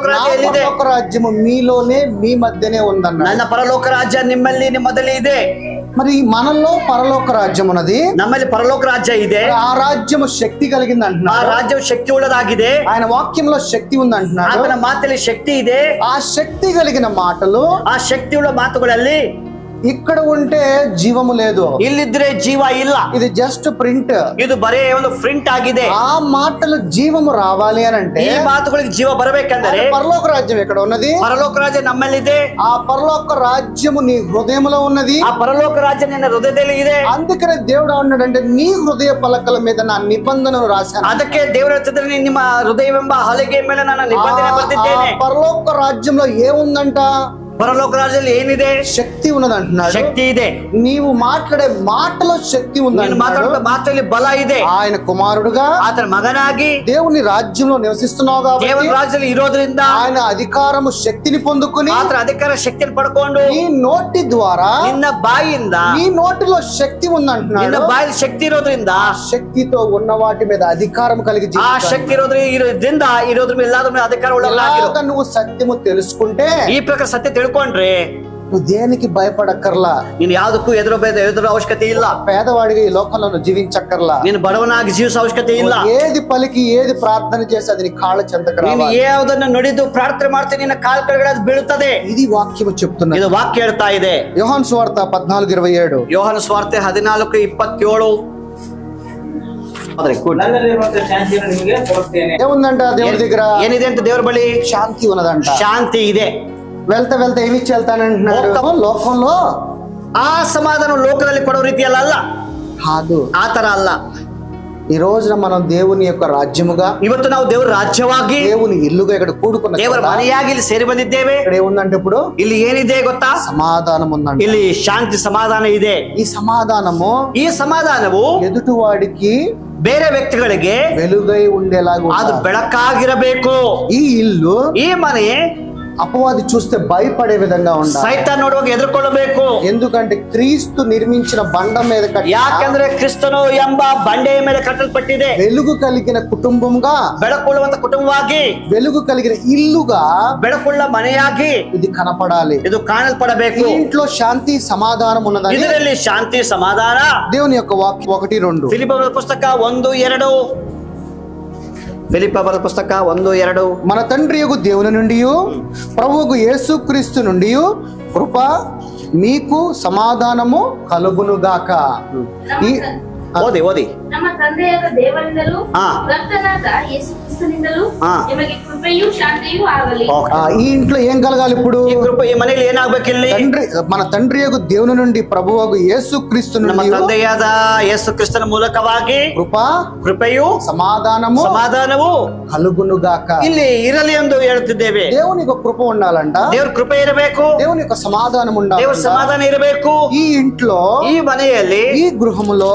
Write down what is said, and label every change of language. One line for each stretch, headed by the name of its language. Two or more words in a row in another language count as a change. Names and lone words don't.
Telugu: నా
Kannada: ರಾಜ್ಯ ಎಲ್ಲಿದೆ?
Telugu: పరలోక రాజ్యము మీలోనే మీ మధ్యనే ఉందన్న.
Kannada: ನನ್ನ ಪರಲೋಕ ರಾಜ್ಯ ನಿಮ್ಮಲ್ಲಿ ನಿಮ್ಮದಲ್ಲಿ ಇದೆ.
Telugu: మరి మనలో పరలోక రాజ్యం ఉన్నది,
Kannada: ನಮ್ಮಲ್ಲಿ ಪರಲೋಕ ರಾಜ್ಯ ಇದೆ.
Telugu: ఆ రాజ్యము శక్తి కలిగింది
Kannada: ಆ
Telugu: అంటున్నాడు.
Kannada: ರಾಜ್ಯವು ಶಕ್ತಿ ಉಳ್ಳದಾಗಿದೆ.
Telugu: ఆయన వాక్యంలో శక్తి ఉంది అంటున్నాడు.
Kannada: ಆತನ ಮಾತಲ್ಲಿ ಶಕ್ತಿ ಇದೆ.
Telugu: ఆ శక్తి కలిగిన మాటలు
Kannada: ಆ ಶಕ್ತಿ ಉಳ್ಳ ಮಾತುಗಳಲ್ಲಿ
Telugu: ఇక్కడ ఉంటే జీవము లేదు,
Kannada: ಇಲ್ಲಿದ್ರೆ ಜೀವ ಇಲ್ಲ.
Telugu: ఇది
English: just print.
Kannada: ಇದು ಬರೇ ಒಂದು ಪ್ರಿಂಟ್ ಆಗಿದೆ.
Telugu: ఆ మాటలు జీవము రావాలి అని అంటే
Kannada: ಈ ಮಾತುಗಳಿಗೆ ಜೀವ ಬರಬೇಕಂದ್ರೆ
Telugu: పరలోక రాజ్యం ఎక్కడ ఉన్నది?
Kannada: ಪರಲೋಕ ರಾಜ್ಯ ನಮ್ಮಲ್ಲಿದೆ.
Telugu: ఆ పరలోక రాజ్యము నీ హృదయంలో ఉన్నది.
Kannada: ಆ ಪರಲೋಕ ರಾಜ್ಯ ನಿನ್ನ ಹೃದಯದಲ್ಲಿ ಇದೆ.
Telugu: అందుకనే దేవుడు అన్నాడంటే నీ హృదయ పలకల మీద నా నిబంధనను రాశాను.
Kannada: ಅದಕ್ಕೆ ದೇವರು ಹೇಳ್ತಿದ್ರೆ ನಿಮ್ಮ ಹೃದಯವೆಂಬ ಹಲಗೆ ಮೇಲೆ ನಾನು ನಿಬಂಧನೆ ಬರೆದಿದ್ದೇನೆ.
Telugu: పరలోక రాజ్యంలో ఏముందంట?
Kannada: ಪರಲೋಕ ರಾಜ್ಯದಲ್ಲಿ ಏನಿದೆ?
Telugu: శక్తి ఉన్నది అంటున్నాడు.
Kannada: ಶಕ್ತಿ ಇದೆ.
Telugu: నీవు మాట్లాడే మాటలో శక్తి ఉంది
Kannada: ನೀನು ಮಾತಾಡುವ ಮಾತಲ್ಲಿ ಬಲ ಇದೆ.
Telugu: ఆయన కుమారుడుగా
Kannada: ಆತನ ಮಗನಾಗಿ
Telugu: దేవుని రాజ్యంలో నివసిస్తున్నావు
Kannada: ದೇವರ
Telugu: కాబట్టి
Kannada: ರಾಜ್ಯದಲ್ಲಿ ಇರೋದ್ರಿಂದ
Telugu: ఆయన అధికారము శక్తిని పొందుకుని
Kannada: ಆತನ ಅಧಿಕಾರ ಶಕ್ತಿಯನ್ನು ಪಡ್ಕೊಂಡು
Telugu: నీ నోటి ద్వారా
Kannada: ನಿನ್ನ ಬಾಯಿಯಿಂದ
Telugu: నీ నోటిలో శక్తి ఉంది అంటున్నాడు.
Kannada: ನಿನ್ನ ಬಾಯಲ್ಲಿ ಶಕ್ತಿ ಇರೋದ್ರಿಂದ
Telugu: శక్తితో ఉన్న వాటి మీద అధికారం కలిగి
Kannada: ಆ
Telugu: జీవించాలి.
Kannada: ಶಕ್ತಿ ಇರೋದ್ರಿಂದ ಇರೋದ್ರ ಮೇಲೆ ಎಲ್ಲಾದ್ರ ಮೇಲೆ ಅಧಿಕಾರ ಉಳ್ಳವನಾಗಿರು.
Telugu: ఇలాగ నువ్వు సత్యము తెలుసుకుంటే
Kannada: ಈ ಪ್ರಕಾರ ಸತ್ಯ ತಿಳ್ಕೊಂಡ್ರೆ
Telugu: నువ్వు దేనికి భయపడక్కర్లా,
Kannada: ನೀನು ಯಾವುದಕ್ಕೂ ಎದುರು ಅವಶ್ಯಕತೆ ಇಲ್ಲ.
Telugu: పేదవాడిగా ఈ లోకంలో నువ్వు జీవించక్కర్లా.
Kannada: ನೀನು ಬಡವನಾಗಿ ಜೀವಿಸೋ ಅವಶ್ಯಕತೆ ಇಲ್ಲ.
Telugu: ఏది పలికి ఏది ప్రార్థన చేసి అది నీ కాళ్ళ చెంతకు
Kannada: ನೀನು
Telugu: రావాలి.
Kannada: ಯಾವುದನ್ನ ನುಡಿದು ಪ್ರಾರ್ಥನೆ ಮಾಡ್ತೀನಿ ನಿನ್ನ ಕಾಲ್ ಕೆಳಗಡೆ ಅದು ಬೀಳುತ್ತದೆ.
Telugu: ఇది వాక్యము చెప్తున్నది.
Kannada: ಇದು ವಾಕ್ಯ ಹೇಳ್ತಾ ಇದೆ.
Telugu: యోహాను సువార్త 14:27.
Kannada: ಯೋಹಾನ ಸ್ವಾರ್ತೆ 14:27. ನನ್ನಲ್ಲಿರುವಂತಹ ಶಾಂತಿಯನ್ನು ನಿಮಗೆ ಕೊಡುತ್ತೇನೆ.
Telugu: ఏముందంట దేవుడి దగ్గర?
Kannada: ಏನಿದೆ ಅಂತ ದೇವರ ಬಳಿ
Telugu: శాంతి ఉన్నదంట.
Kannada: ಶಾಂತಿ ಇದೆ.
Telugu: వెళ్తే వెళ్తే ఏమి ఇచ్చి వెళ్తానంటున్నాడు? లోకంలో
Kannada: ಆ ಸಮಾಧಾನ ಲೋಕದಲ್ಲಿ ಕೊಡೋ ರೀತಿಯಲ್ಲ ಅಲ್ಲ,
Telugu: కాదు.
Kannada: ಆ ತರ ಅಲ್ಲ.
Telugu: ఈ రోజున మనం దేవుని యొక్క రాజ్యముగా,
Kannada: ಇವತ್ತು ನಾವು ದೇವರ ರಾಜ್ಯವಾಗಿ
Telugu: దేవుని ఇల్లుగా ఇక్కడ కూడుకున్న
Kannada: ದೇವರ ಮನೆಯಾಗಿ ಇಲ್ಲಿ ಸೇರಿ ಬಂದಿದ್ದೇವೆ.
Telugu: ఇక్కడ ఏముందంటే ఇప్పుడు
Kannada: ಇಲ್ಲಿ ಏನಿದೆ ಗೊತ್ತಾ?
Telugu: సమాధానం ఉందంట.
Kannada: ಇಲ್ಲಿ ಶಾಂತಿ ಸಮಾಧಾನ ಇದೆ.
Telugu: ఈ సమాధానము
Kannada: ಈ ಸಮಾಧಾನವು
Telugu: ఎదుటివాడికి
Kannada: ಬೇರೆ ವ್ಯಕ್ತಿಗಳಿಗೆ
Telugu: వెలుగై ఉండేలాగా
Kannada: ಅದು
Telugu: ఉండాలి.
Kannada: ಬೆಳಕಾಗಿರಬೇಕು.
Telugu: ఈ ఇల్లు
Kannada: ಈ ಮನೆ
Telugu: అపవాది చూస్తే భయపడే విధంగా ఉండాలి.
Kannada: ಸೈತಾನ್ ನೋಡುವಾಗ ಎದುರ್ಕೊಳ್ಳಬೇಕು.
Telugu: ఎందుకంటే క్రీస్తు నిర్మించిన బండ మీద కట్టిన
Kannada: ಯಾಕಂದ್ರೆ ಕ್ರಿಸ್ತನು ಎಂಬ ಬಂಡೆಯ ಮೇಲೆ ಕಟ್ಟಲ್ಪಟ್ಟಿದೆ.
Telugu: వెలుగు కలిగిన కుటుంబంగా,
Kannada: ಬೆಳಕುಳ್ಳುವಂತ ಕುಟುಂಬವಾಗಿ,
Telugu: వెలుగు కలిగిన ఇల్లుగా
Kannada: ಬೆಳಕುಳ್ಳ ಮನೆಯಾಗಿ
Telugu: ఇది కనపడాలి.
Kannada: ಇದು ಕಾಣಲ್ಪಡಬೇಕು.
Telugu: ఈ ఇంట్లో శాంతి సమాధానం ఉన్నదని
Kannada: ಇದರಲ್ಲಿ ಶಾಂತಿ ಸಮಾಧಾನ.
Telugu: దేవుని యొక్క వాక్యం 1-2.
Kannada: ಫಿಲಿಪ್ಪರ ಪುಸ್ತಕ 1:2.
Telugu: ఫిలిప్పీ పుస్తక 1:2. మన తండ్రి యొక్క దేవుని నుండి ప్రభువుకు యేసుక్రీస్తు నుండి కృప మీకు సమాధానము కలుగునుగాక.
Kannada: ಓದಿ ನಮ್ಮ ತಂದೆಯಾದ ದೇವರಿಂದಲೂ ಹಾ. ಕರ್ತನಾದ ಯೇಸು ಕ್ರಿಸ್ತನಿಂದಲೂ ಹಾ. ನಿಮಗೆ ಕೃಪೆಯೂ ಶಾಂತಿಯೂ ಆಗಲಿ.
Telugu: ఈ ఇంట్లో ఏం కలగాలి ఇప్పుడు?
Kannada: ಈ ಕೃಪೆ ಈ ಮನೆಯಲ್ಲಿ ಏನಾಗ್ಬೇಕು ಇಲ್ಲಿ?
Telugu: మన తండ్రి యొక్క దేవుని నుండి ప్రభువు యేసు క్రీస్తు
Kannada: ನಮ್ಮ
Telugu: నుండి
Kannada: ತಂದೆಯಾದ ಯೇಸು ಕ್ರಿಸ್ತನ ಮೂಲಕವಾಗಿ ಕೃಪೆಯು ಸಮಾಧಾನವು
Telugu: కలుగునుగాక.
Kannada: ಇಲ್ಲಿ ಇರಲಿ ಎಂದು ಹೇಳುತ್ತಿದ್ದೇವೆ.
Telugu: దేవుని యొక్క కృప ఉండాలంట,
Kannada: ದೇವ್ರ ಕೃಪೆ ಇರಬೇಕು,
Telugu: దేవుని యొక్క సమాధానం ఉండాలి,
Kannada: ದೇವ್ರ ಸಮಾಧಾನ ಇರಬೇಕು.
Telugu: ఈ ఇంట్లో
Kannada: ಈ ಮನೆಯಲ್ಲಿ
Telugu: ఈ గృహములో